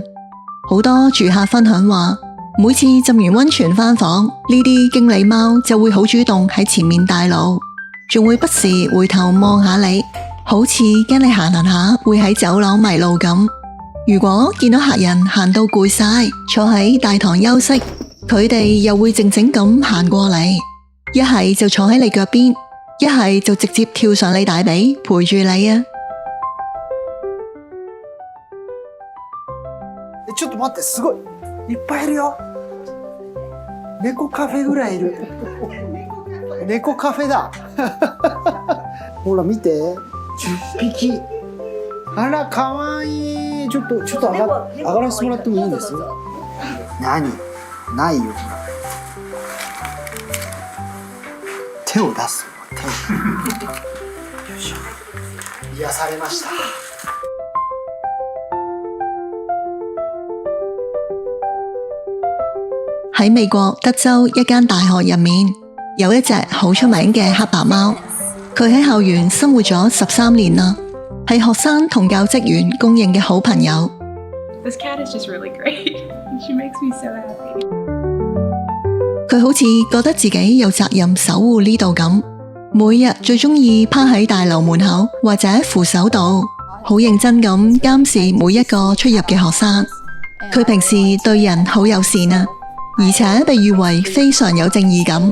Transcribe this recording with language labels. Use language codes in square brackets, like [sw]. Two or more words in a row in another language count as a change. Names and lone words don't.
[yue] 好多住客分享話，每次浸完溫泉返房，呢啲經理貓就會好主動喺前面帶路，仲會不時回頭望下你，好似驚你行下會喺走廊迷路咁。如果見到客人行到攰晒，坐喺大堂休息，佢哋又會靜靜咁行過嚟，一係就坐喺你腳邊，一係就直接跳上你大髀陪住你啊！ [ja] ちょっと待って、すごいいっぱいいるよ。猫カフェぐらいいる。猫カフェだ。ほら見て、10匹。あら可愛い。ちょっと上がらせてもらってもいいんです？何？ないよ。手を出す。よいしょ。癒されました。 [yue] 喺美國德州一間大學入面，有一隻好出名嘅黑白貓，佢喺校園生活咗13年啦，係學生同教職員公認嘅好朋友。 [en] This cat is just really great. She makes me so happy. [yue] 佢好似覺得自己有責任守護呢度咁，每日最鍾意趴喺大樓門口或者扶手度，好認真咁監視每一個出入嘅學生。佢平時對人好友善啊，而且被譽為非常有正義感。